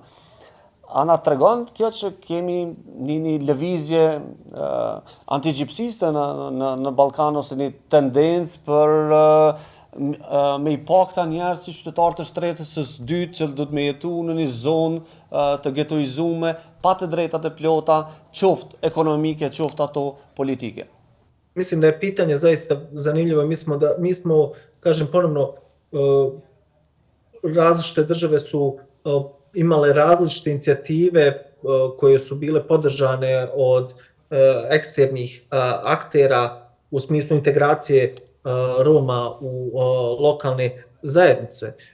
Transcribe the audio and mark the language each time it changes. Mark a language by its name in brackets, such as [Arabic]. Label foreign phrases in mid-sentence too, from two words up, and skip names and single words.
[Albanian] A na tregon kjo që kemi një lëvizje antigjipsiste në Ballkan ose një tendencë për me i pa këta njerëz si qytetarë të shtresës së dytë që do të me jetu në një zonë të getoizume, pa të drejtat e plota, qoftë ekonomike, qoftë ato politike. [Bosnian] Mislim da je pitanje zaista zanimljivo. Mi smo kažem ponovno, različite države su imale različite inicijative koje su bile podržane od eksternih aktera u smislu integracije Roma u lokalne zajednice.